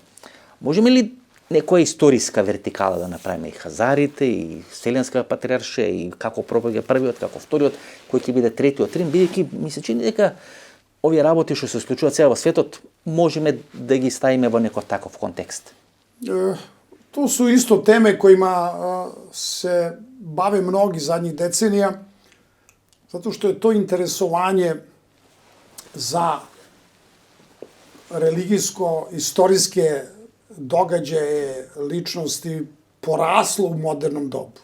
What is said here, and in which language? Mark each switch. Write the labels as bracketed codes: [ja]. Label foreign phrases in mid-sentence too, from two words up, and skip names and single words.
[mk] Можеме ли некоја историска вертикала да направиме и Хазарите, и Вселенска патриаршија, и како пропаѓа првиот, како вториот, кој ќе биде третиот Рим, бидејќи ми се чини дека овие работи што се случуваат сега во светот, можеме да ги ставиме во некој таков контекст. [sr] To su isto teme kojima se bave mnogi zadnjih decenija, zato što je to interesovanje za religijsko-istorijske događaje, ličnosti poraslo u modernom dobu.